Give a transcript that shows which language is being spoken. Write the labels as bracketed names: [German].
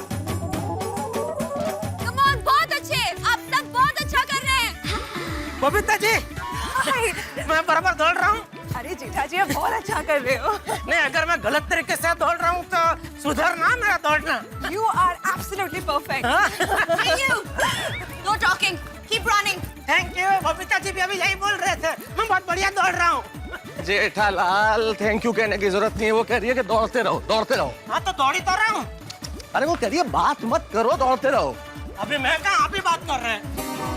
[Hindi] बहुत अच्छे, आप सब बहुत अच्छा कर रहे हैं। बबीता जी, मैं बराबर दौड़ रहा हूँ। अरे जेठा जी, आप बहुत अच्छा कर रहे हो। नहीं, अगर मैं गलत तरीके से दौड़ रहा हूँ तो सुधरना मेरा दौड़ना। [English] You are absolutely perfect. Thank you. No talking. Keep running. [Hindi] Thank you. Babita ji भी अभी यही बोल रहे थे, मैं बहुत बढ़िया दौड़ रहा हूँ। जेठालाल, थैंक यू कहने की जरूरत नहीं है, वो कह रही है कि दौड़ते रहो, दौड़ते रहो। हाँ तो दौड़ी तो रहा हूँ। अरे वो कह रही है बात मत करो, दौड़ते रहो। अभी मैं कहाँ, आप ही बात कर रहे हैं।